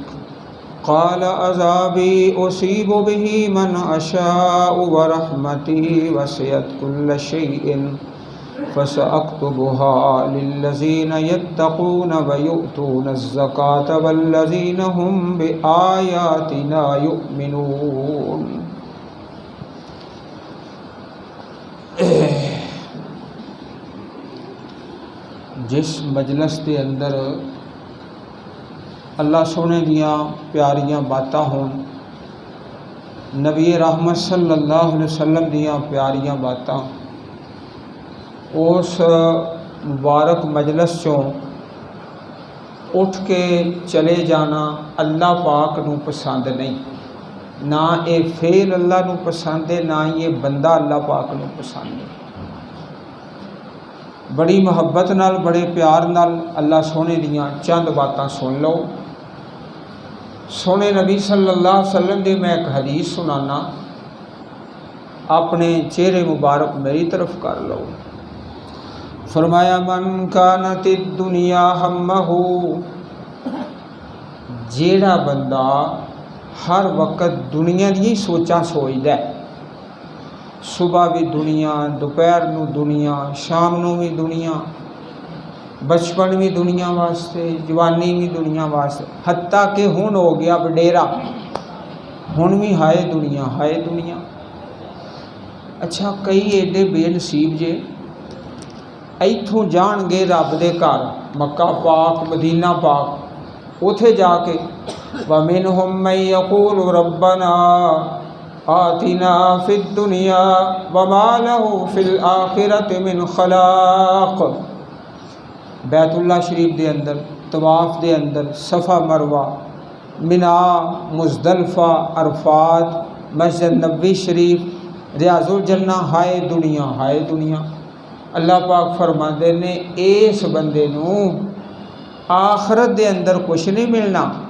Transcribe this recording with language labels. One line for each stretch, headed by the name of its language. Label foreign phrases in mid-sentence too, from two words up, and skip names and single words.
Arabic: قال عذابي أصيب به من أشاء ورحمتي وسعت كل شيء فسأكتبها للذين يتقون ويؤتون الزكاة والذين هم بآياتنا يؤمنون.
Punjabi: جس مجلس کے اندر اللہ سونے دیاں پیاریاں باتاں ہون، نبی رحمت صلی اللہ علیہ وسلم دیاں پیاریاں باتاں، اس مبارک مجلس چوں اٹھ کے چلے جانا اللہ پاک نو پسند نہیں. نہ یہ فعل اللہ نو پسند ہے، نہ یہ بندہ اللہ پاک نو پسند ہے. بڑی محبت نال، بڑے پیار نال اللہ سونے دیاں چند باتاں سن لو. سونے نبی صلی اللہ علیہ وسلم دی میں ایک حدیث سنانا، اپنے چہرے مبارک میری طرف کر لو. فرمایا
Arabic: من کانت الدنیا ہمہ،
Punjabi: جیڑا بندہ ہر وقت دنیا دی سوچاں سوچدا ہے، صبح بھی دنیا، دوپہر نو دنیا، شام نو بھی دنیا، بچپن بھی دنیا واسطے، جوانی بھی دنیا واسطے، حتیٰ کہ ہن ہو گیا وڈیرا، ہن بھی ہائے دنیا ہائے دنیا. اچھا کئی ایڈے بے نصیب جے ایتھوں جان گے رب دے گھر مکہ پاک مدینہ پاک، اوتھے جا کے
Arabic: وَمِنْهُمْ مَنْ يَقُولُ رَبَّنَا آتِنَا فِي الدُّنْيَا وَمَا لَهُ فِي الْآخِرَةِ مِنْ خَلَاقٍ.
Punjabi: بیت اللہ شریف دے اندر، طواف دے اندر، صفا مروہ، منا، مزدلفہ، عرفات، مسجد نبوی شریف، ریاض الجنہ، ہائے دنیا ہائے دنیا. اللہ پاک فرماندے نے اس بندے نو آخرت دے اندر کچھ نہیں ملنا.